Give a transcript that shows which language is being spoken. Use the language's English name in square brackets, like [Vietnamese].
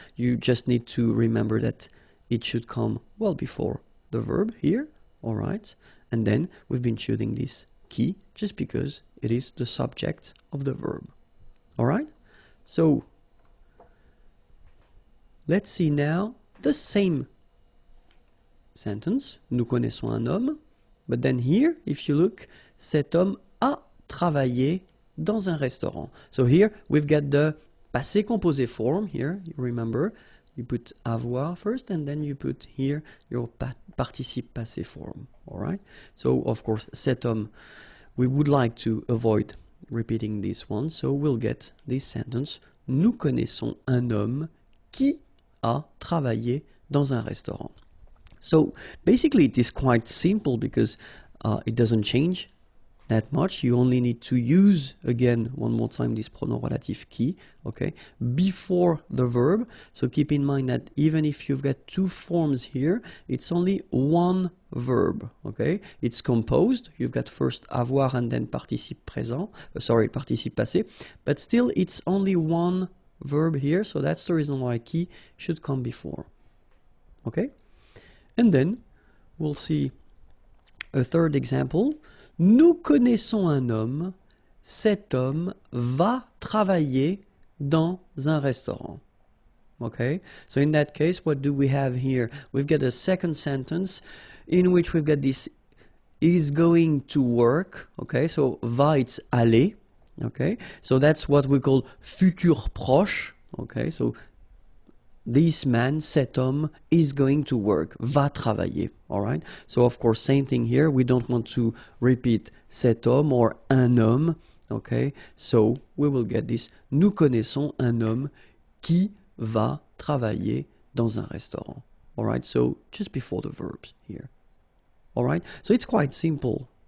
[English] You just need to remember that it should come well before the verb here. All right? And then we've been choosing this qui just because it is the subject of the verb. All right? So let's see now the same sentence. [French] Nous connaissons un homme. [English] But then here, if you look, [French] cet homme a travaillé dans un restaurant. [English] So here we've got the passé composé form here. You remember, you put avoir first, and then you put here your participe passé form. All right. So of course, cet homme, we would like to avoid repeating this one. So we'll get this sentence. [French] Nous connaissons un homme qui a travaillé dans un restaurant. [English] So basically it is quite simple because it doesn't change that much. You only need to use, again, one more time, this pronom relatif qui, okay, before the verb. So keep in mind that even if you've got two forms here, it's only one verb, okay? It's composed. You've got first avoir and then participe présent, participe passé, but still it's only one verb here. So that's the reason why qui should come before, okay? And then we'll see a third example. [French] Nous connaissons un homme. Cet homme va travailler dans un restaurant. [English] Okay? So in that case, what do we have here? We've got a second sentence in which we've got this is going to work. Okay? So va, it's aller. Okay? So that's what we call futur proche. Okay? So this man, [French] cet homme, [English] is going to work, [French] va travailler, [English] all right? So, of course, same thing here. We don't want to repeat cet homme or un homme, okay? So, we will get this. [French] Nous connaissons un homme qui va travailler dans un restaurant. [English] Alright, so just before the verbs here. Alright, so it's quite simple.